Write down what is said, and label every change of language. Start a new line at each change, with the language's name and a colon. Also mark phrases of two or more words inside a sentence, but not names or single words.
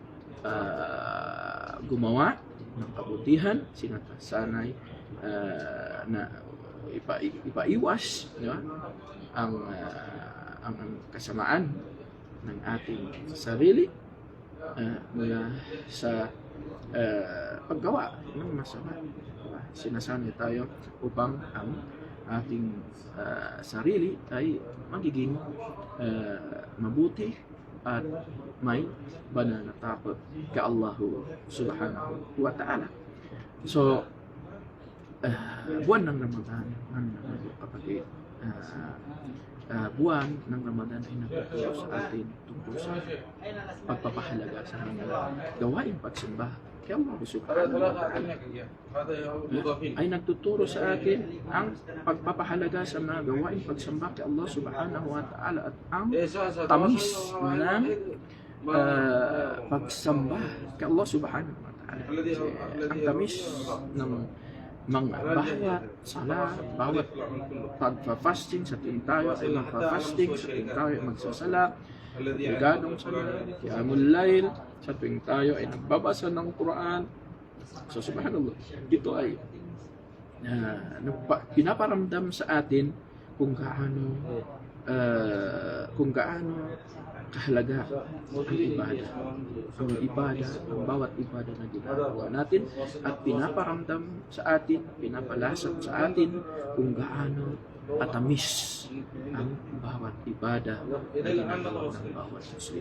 Filipino: gumawa ng kabutihan, sinasanay na ipaiwas, diba, ang kasamaan ng ating sarili mula sa paggawa ng masama. Sinasanay tayo upang ang ating sarili ay magiging mabuti at may pananatakot kay Allah
Arabic: سبحانه وتعالى.
Filipino: So buwan ng Ramadan, mga kapatid, buwan ng Ramadan ay nagtuturo sa atin tungkol sa pagpapahalaga sa mga gawaing pagsimba kay Allah
Arabic: سبحانه وتعالى.
Filipino: Ay nagtuturo sa atin ang pagpapahalaga sa mga gawaing pagsamba kay Allah
Arabic: سبحانه وتعالى
Filipino: at ang tamis ng pagsamba kay Allah
Arabic: سبحانه وتعالى.
Filipino: Kasi ang tamis ng mga bawat sala, bawat pagpa-fasting sa tuwing tayo ay magpa-fasting, sa tuwing tayo ay magsasala, obligadong sala,
Arabic: قيام الليل,
Filipino: sa tuwing tayo ay nagbabasa ng Quran. So subhanallah, ito ay pinaparamdam sa atin kung gaano kahalaga ang ibadah. Ang bawat ibadah na ginagawa natin, at pinaparamdam sa atin, pinapalasap sa atin kung gaano katamis ang bawat ibadah na ginagawa ng bawat Muslim.